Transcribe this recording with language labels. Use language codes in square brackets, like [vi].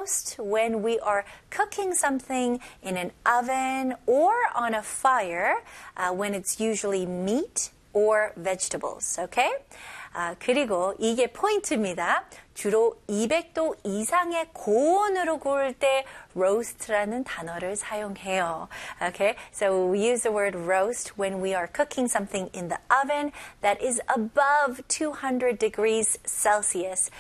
[en] most when we are cooking something in an oven or on a fire, when it's usually meat or vegetables, okay? [ko] 그리고 이게 포인트입니다. 주로 200도 이상의 고온으로 구울 때 roast라는 단어를 사용해요. [en] Okay, so we use the word roast when we are cooking something in the oven that is above 200 degrees Celsius.